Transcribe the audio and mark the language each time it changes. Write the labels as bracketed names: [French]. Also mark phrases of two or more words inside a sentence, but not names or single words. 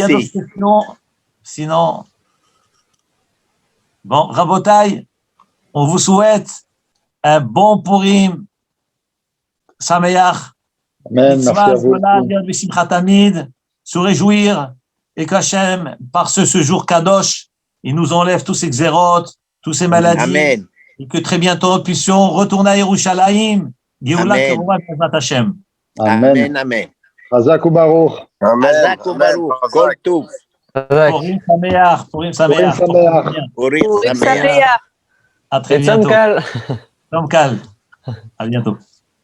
[French] Il y a d'autres questions? Sinon, bon, Rabotai, on vous souhaite un bon [Hebrew] פורים שמח. [French] Amen, merci à vous. Se réjouir et qu'Hachem, par ce jour Kadosh, il nous enlève tous ces xérotes, toutes ces maladies. Amen. Et que très bientôt nous puissions retourner à Yerushalayim. Amen. Hashem. Amen. Amen. [Hebrew] חזק וברוך. חזק וברוך. כל טוב. פורים שמח. פורים שמח. פורים שמח. [French] À très bientôt. Tom Kal. À bientôt.